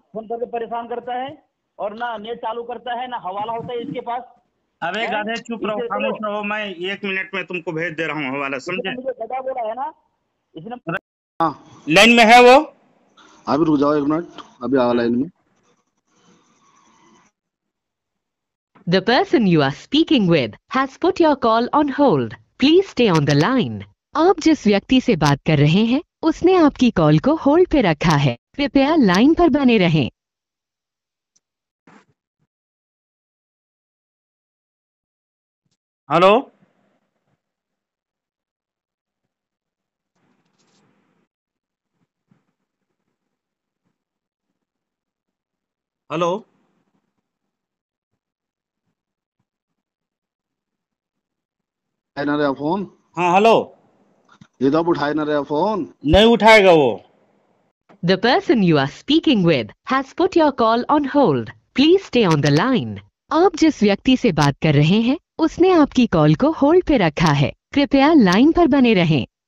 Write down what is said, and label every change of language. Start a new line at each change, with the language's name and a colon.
Hindi: Phone करके परेशान करता है और ना नेट चालू करता है, ना हवाला होता है इसके पास। अबे गाधे चुप रहो, खामोश रहो, मैं 1 मिनट में तुमको भेज दे रहा हूँ हवाला, समझे? मुझे गधा बोला है ना इसने। हाँ लाइन में है वो? अभी रुक जाओ 1 मिनट, अभी आ लाइन में।
English: The person you are speaking with has put your call on hold. Please stay on the line.
Hindi: आप जिस व्यक्ति से बात कर रहे हैं उसने आपकी कॉल को होल्ड पे रखा है, कृपया लाइन पर बने रहें। हेलो, हेलो, उठाए ना रहा फोन, हाँ हेलो, ये तो अब उठाए ना रहा फोन। नहीं उठाएगा वो।
English: The person you are speaking with has put your call on hold. Please stay on the line.
Hindi: आप जिस व्यक्ति से बात कर रहे हैं उसने आपकी कॉल को होल्ड पे रखा है, कृपया लाइन पर बने रहें।